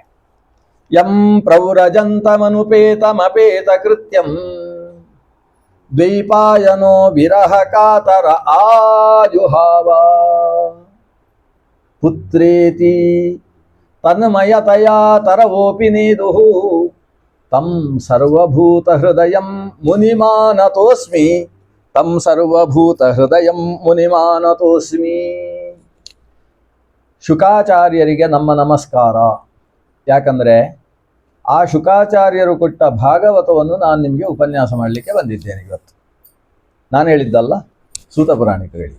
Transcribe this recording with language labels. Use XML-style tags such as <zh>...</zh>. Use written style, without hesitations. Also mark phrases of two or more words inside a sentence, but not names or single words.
<sa>ಯಂ ಪ್ರವ್ರಜಂತಮನುಪೇತಮಪೇತ ಕೃತ್ಯಂ ದ್ವೈಪಾಯನೋ ವಿರಹ ಕಾತರ ಆಜುಹಾವ ಪುತ್ರೇತಿ ತನ್ಮಯತಯಾ ತರವೋಪಿ ನೇದುಃ ತಂ ಸರ್ವಭೂತ ಹೃದಯಂ ಮುನಿಮಾನತೋಸ್ಮಿ, ತಂ ಸರ್ವಭೂತ ಹೃದಯಂ ಮುನಿಮಾನತೋಸ್ಮಿ.</sa> <kn>ಶುಕಾಚಾರ್ಯರಿಗೆ ನಮ್ಮ ನಮಸ್ಕಾರ. ಯಾಕಂದರೆ ಆ ಶುಕಾಚಾರ್ಯರು ಕೊಟ್ಟ ಭಾಗವತವನ್ನು ನಾನು ನಿಮಗೆ ಉಪನ್ಯಾಸ ಮಾಡಲಿಕ್ಕೆ ಬಂದಿದ್ದೇನೆ ಇವತ್ತು. ನಾನು ಹೇಳಿದ್ದಲ್ಲ, ಸೂತ ಪುರಾಣಿಕರು ಹೇಳಿ.</kn>